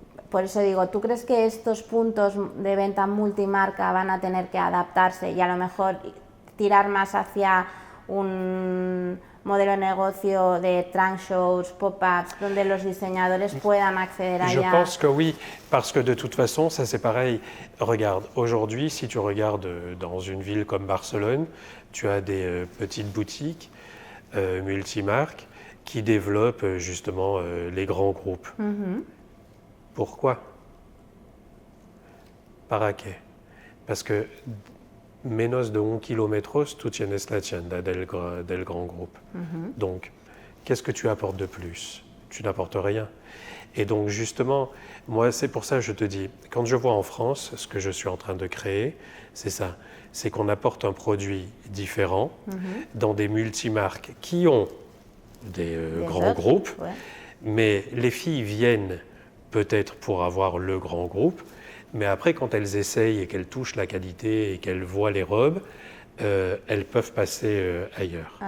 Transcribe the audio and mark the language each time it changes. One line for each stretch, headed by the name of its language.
Spanish: Por eso digo, ¿tú crees que estos puntos de venta multimarca van a tener que adaptarse y a lo mejor tirar más hacia un modelo de negocio de trunk shows, pop-ups, donde los diseñadores puedan acceder allá?
French: Je pense que oui, parce que de toute façon, ça c'est pareil. Regarde, aujourd'hui, si tu regardes dans une ville comme Barcelone, tu as des petites boutiques multimarques qui développent justement les grands groupes. Pourquoi?
Spanish: ¿Para qué?
French: Parce que
Spanish: menos de 1 kilómetros, tú tienes la tienda del
French: grand groupe. Donc, qu'est-ce que tu apportes de plus? Tu n'apportes rien. Et donc, justement, moi, c'est pour ça que je te dis, quand je vois en France, ce que je suis en train de créer, c'est ça. C'est qu'on apporte un produit différent dans des multimarques qui ont des grands groupes, mais les filles viennent peut-être pour avoir le grand groupe, mais après, quand elles essayent et qu'elles touchent la qualité et qu'elles voient les robes, elles peuvent passer ailleurs.